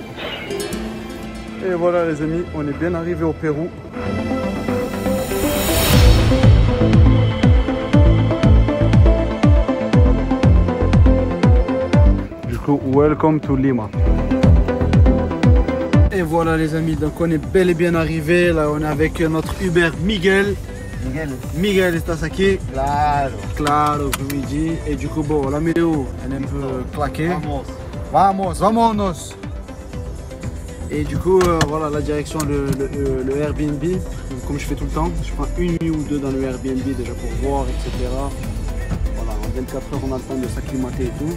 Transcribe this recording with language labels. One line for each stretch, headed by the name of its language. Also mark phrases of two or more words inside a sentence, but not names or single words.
French: Et voilà les amis, on est bien arrivé au Pérou. Du coup,
English: welcome to Lima.
French: Et voilà les amis, donc on est bel et bien arrivé. Là on est avec notre Uber Miguel.
Spanish: Miguel, estás aquí? Claro. Claro,
French: comme il dit. Et du coup, bon, la météo, elle est un peu claquée.
Spanish: Vámonos.
French: Et du coup, voilà la direction, le Airbnb. Donc, comme je fais tout le temps, je prends une nuit ou deux dans le Airbnb déjà pour voir, etc. Voilà, en 24 heures, on a le temps de s'acclimater et tout.